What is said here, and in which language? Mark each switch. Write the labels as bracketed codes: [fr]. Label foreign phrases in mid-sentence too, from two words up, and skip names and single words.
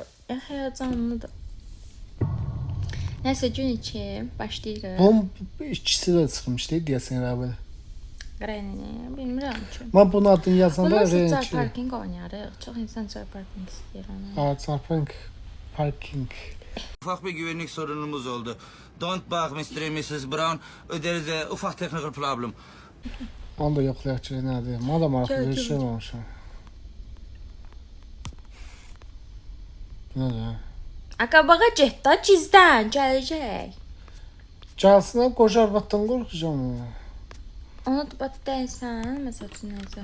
[az] Yəni həyəcanlıdır. Nəsə gün 2 başlayırıq. Bunun ikisi də çıxmışdı, deyəsən elə belə. Qrənini bilmirəm ki. Mən bunun adını yazanda Bundan sonra car rençi. parking oynayarıq. Çox insan car parking istəyir onu. Ha, çarpınq Parking. [tr] Ufak bir güvenlik sorunumuz oldu. [en] Don't bug Mr. and Mrs. Brown. [tr] Öderiz ufak [en] technical problem. [az] Onu da yoxlayaq ki, nədir? Mən də maraqlı Gör, bir gör. şey olmamışam. Bu nədir? Qabağa get da gizdən gələcək. Gəlsinə qoca arvaddan qorxacam. Ona da bax dəysən, məsəl üçün nəsə.